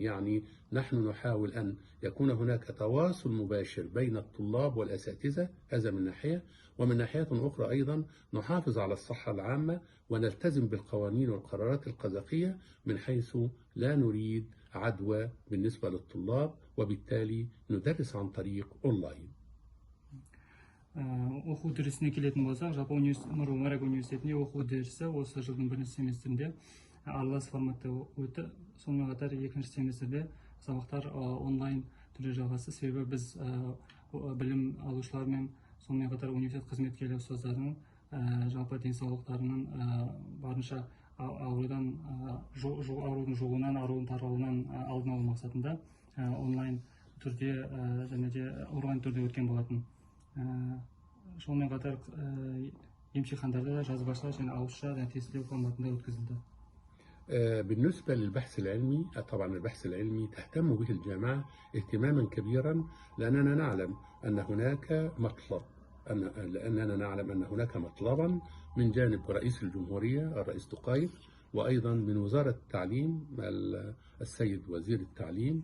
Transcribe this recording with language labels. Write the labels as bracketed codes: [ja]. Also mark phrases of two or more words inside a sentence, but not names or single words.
[ar] يعني نحن نحاول أن يكون هناك تواصل مباشر بين الطلاب والأساتذة، هذا من ناحية، ومن ناحية أخرى أيضا نحافظ على الصحة العامة ونلتزم بالقوانين والقرارات القذافية، من حيث لا نريد عدوى بالنسبة للطلاب، وبالتالي ندرس عن طريق أونلاين. [kk] Оқу үдерісіне келетін болсақ, жалпы Нұр Мүбарак университетінде оқу үдерісі осы жылдың бірінші семестрінде аралас форматта өтті. Сонымен қатар екінші семестрде сабақтар онлайн түрде жалғасты. Себебі біз білім алушылармен, сонымен қатар университет қызметкерлері ұстаздарының жалпы денсаулықтарының барынша аурудың жұғуынан, аурудың таралуынан алдын алу мақсатында онлайн түрде және де онлайн түрде өткен болатын. Сонымен қатар емтихандарды да жазбаша және ауызша және тестілеу форматында өткізілді. [ar] بالنسبة للبحث العلمي، طبعا البحث العلمي تهتم به الجامعة اهتماما كبيرا، لأننا نعلم أن هناك مطلبا من جانب رئيس الجمهورية الرئيس تقايف، وأيضا من وزارة التعليم السيد وزير التعليم.